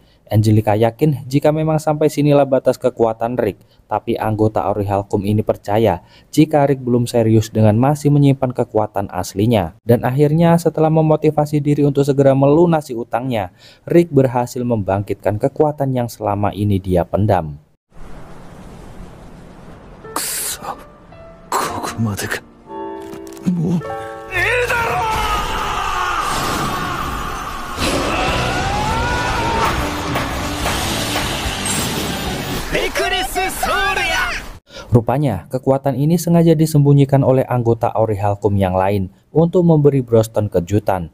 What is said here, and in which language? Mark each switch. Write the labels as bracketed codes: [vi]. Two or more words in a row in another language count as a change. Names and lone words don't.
[id] Angelica yakin jika memang sampai sinilah batas kekuatan Rick, tapi anggota Orichalcum ini percaya jika Rick belum serius dengan masih menyimpan kekuatan aslinya. Dan akhirnya setelah memotivasi diri untuk segera melunasi utangnya, Rick berhasil membangkitkan kekuatan yang selama ini dia pendam. [ja] くそ、ここまでか。もう [id] Rupanya, kekuatan ini sengaja disembunyikan oleh anggota Orichalcum yang lain untuk memberi Broston kejutan.